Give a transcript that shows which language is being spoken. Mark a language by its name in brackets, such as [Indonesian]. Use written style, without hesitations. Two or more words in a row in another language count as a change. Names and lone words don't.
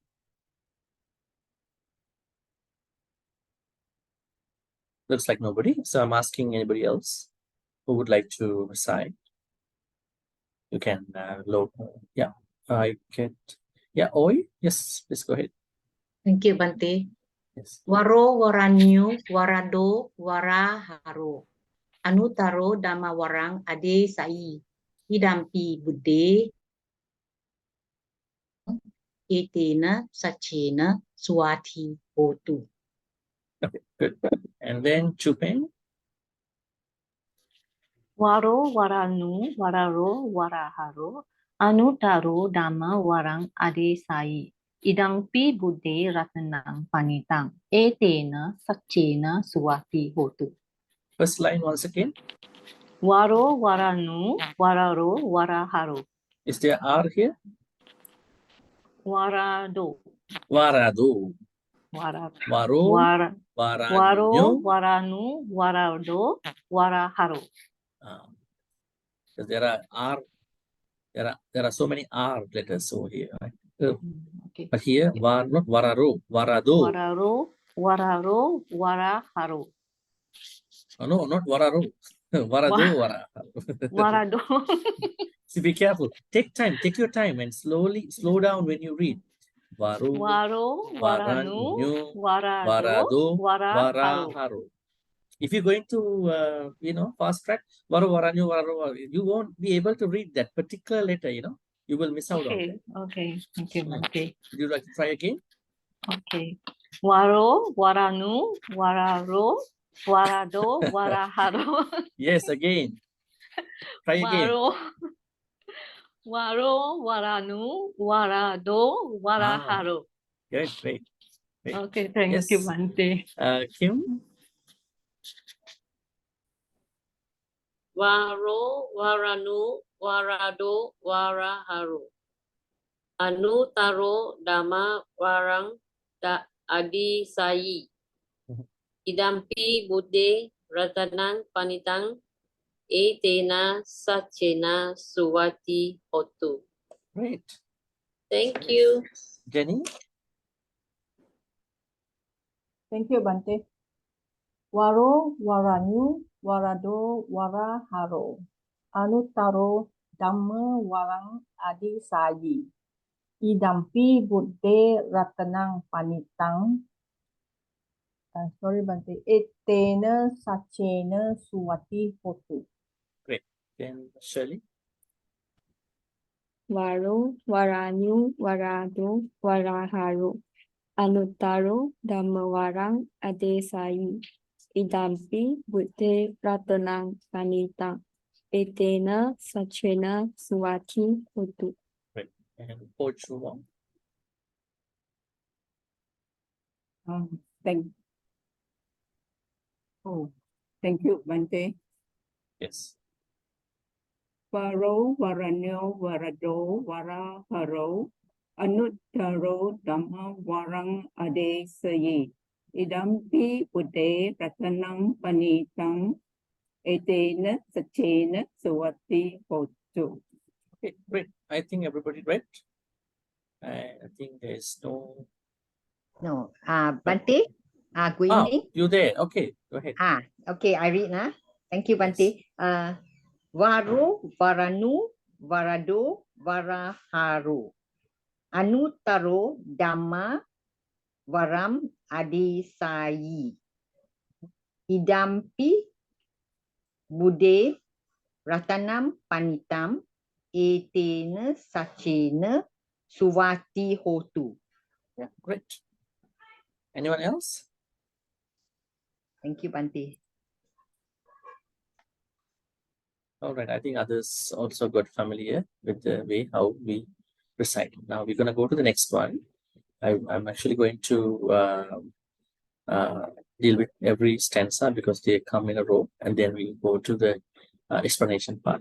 [English] Looks like nobody. So I'm asking anybody else who would like to recite. You can load. Yeah, I get. Yeah, Oi. Yes, please go ahead. Thank you, Bhante. Yes. [Pali] Waro, Waranyo, Warado, Waraharo. Anutaro, Dhamma Warang, Ade Sai. Hidampi Buddhe. Etena, Sachena, Swati, Hotu. [English] Okay, good. And then Chupeng. [Pali] Waro, Waranu, Wararo, Waraharo. Anutaro, Dhamma Warang Ade Sai. Idampi Buddhe Ratanang Panitang. Etena, Sachena, Swati, Hotu. [English] First line once again. [Pali] Waro, Waranu, Wararo, Waraharo. [English] Is there R here? [Pali] Warado. Warado. Waro, Waro. Waranyo. Waranu, Warado, Waraharo. [English] Because there are R. There are so many R letters over here, right? Okay. But here, not [Pali] Wararo, Warado. Wararo, Waraharo. [English] Oh, no, not Wararo. [Pali] Warado, Waraharo. [English] Warado. See, be careful. Take time. Take your time and slow down when you read. [Pali] Waro, Waranu, Warado, Waraharo. Waraharo. [English] If you're going to, fast track, [Pali] Waro, Waranyo, Wararo, [English] you won't be able to read that particular letter, You will miss out on it. Okay. Thank you, Bhante. Would you like to try again? Okay. [Pali] Waro, Waranu, Wararo, Warado, Waraharo. [English] Yes, again. Try again. [Pali] Waro, Waranu, Warado, Waraharo. [English] Great. Okay, thank you, Bhante. Kim? [Pali] Waro, Waranu, Warado, Waraharo. Anutaro, Dhamma Warang, Adi Sayi. Idampi Buddhe Ratanang Panitang. Etena Sachena Suwati Hotu. [English] Great. Thank you. Jenny? Thank you, Bhante. [Pali] Waro, Waranyu, Warado, Waraharo. Anutaro, Dhamma Warang Adi Sayi. Idampi Buddhe Ratanang Panitang. [English] Sorry, Bhante. [Pali] Etena Sachena Suwati Hotu. [English] Great. Then Shirley? [Pali] Waro, Waranyu, Warado, Waraharo. Anuttaro Dhammawarang Adesai Idampi Buddhe Ratanang Panita Etena Sachena Suwati Hotu. [English] Right. And Pochuwa. Thank you, Bhante. Yes. [Pali] Varo, Varanyo, Varado, Varaharo, Anuttaro, Dhamma, Warang, Ade, Sayi. Idampi, Ude, Ratanang, Panitang, Etena, Sachena, Sawati, Hotu. [English] Okay, great. I think everybody read. I think there's no. No. Bhante. Good Oh, evening. you there? Okay, go ahead. Okay, I read now. Thank you, Bhante. [Pali] Varo, Varanu, Varado, Varaharo. Anuttaro, Dhamma, Varam, Adesai. Idampi, Bude, Ratanam, Panitam, Etena, Sachena, Suvati, Hotu. [English] Yeah, great. Anyone else? Thank you, Bhante. All right, I think others also got familiar with the way how we recite. Now we're going to go to the next one. I'm actually going to deal with every stanza because they come in a row, and then we go to the explanation part.